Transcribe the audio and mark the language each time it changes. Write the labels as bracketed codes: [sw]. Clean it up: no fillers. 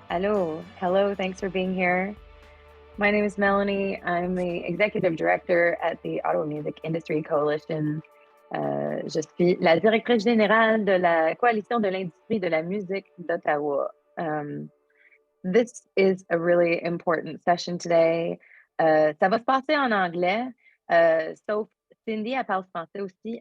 [en] Hello, thanks for being here. My name is Melanie. I'm the executive director at the Ottawa Music Industry Coalition. [fr] Je suis la directrice générale de la Coalition de l'industrie de la musique d'Ottawa. [en] This is a really important session today. [fr] Ça va se passer en anglais, sauf Cindy, elle parle français aussi.